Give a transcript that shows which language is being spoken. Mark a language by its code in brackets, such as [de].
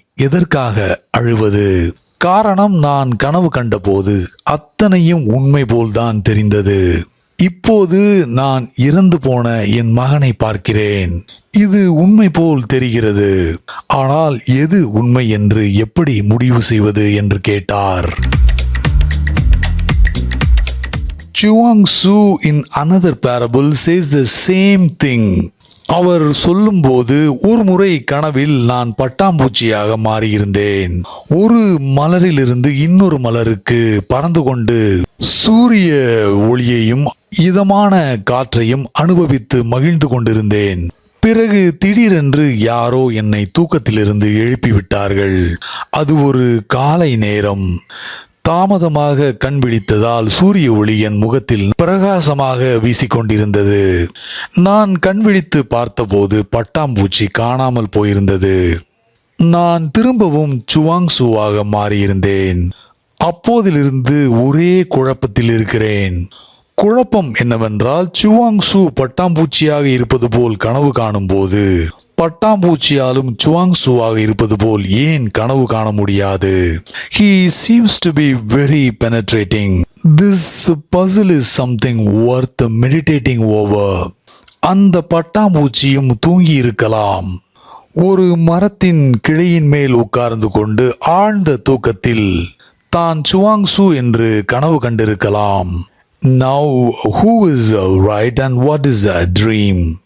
[ta] எதற்காக அழுவது? காரணம், நான் கனவு கண்டபோது அத்தனையும் உண்மை போல்தான் தெரிந்தது. இப்போது நான் இறந்து போன என் மகனை பார்க்கிறேன். இது உண்மை போல் தெரிகிறது. ஆனால் எது உண்மை என்று எப்படி முடிவு செய்வது என்று கேட்டார். [en] Chuang Tzu in another parable says the same thing. [ta] அவர் சொல்லும்போது, ஒரு முறை கனவில் நான் பட்டாம்பூச்சியாக மாறியிருந்தேன். ஒரு மலரிலிருந்து இன்னொரு மலருக்கு பறந்து கொண்டு சூரிய ஒளியையும் இதமான காற்றையும் அனுபவித்து மகிழ்ந்து கொண்டிருந்தேன். பிறகு திடீரென்று யாரோ என்னை தூக்கத்திலிருந்து எழுப்பிவிட்டார்கள். அது ஒரு காலை நேரம். தாமதமாக கண் விழித்ததால் சூரிய ஒளி என் முகத்தில் பிரகாசமாக வீசிக்கொண்டிருந்தது. நான் கண் விழித்து பார்த்தபோது பட்டாம்பூச்சி காணாமல் போயிருந்தது. நான் திரும்பவும் சுவாங் சூவாக மாறியிருந்தேன். அப்போதிலிருந்து ஒரே குழப்பத்தில் இருக்கிறேன். குழப்பம் என்னவென்றால், சுவாங் சூ பட்டாம்பூச்சியாக இருப்பது போல் கனவு காணும் போது பட்டாம்பூச்சியாலும் சுவாங் சூவாக இருப்பது போல் ஏன் கனவு காண முடியாது? [en] He seems to be very penetrating. This puzzle is something worth meditating over. [ta] அந்த பட்டாம்பூச்சியும் தூங்கி இருக்கலாம். ஒரு மரத்தின் கிளையின் மேல் உட்கார்ந்து கொண்டு ஆழ்ந்த தூக்கத்தில் தான் சுவாங் சூ என்று கனவு கண்டிருக்கலாம். [en] Now who is right and what is a dream?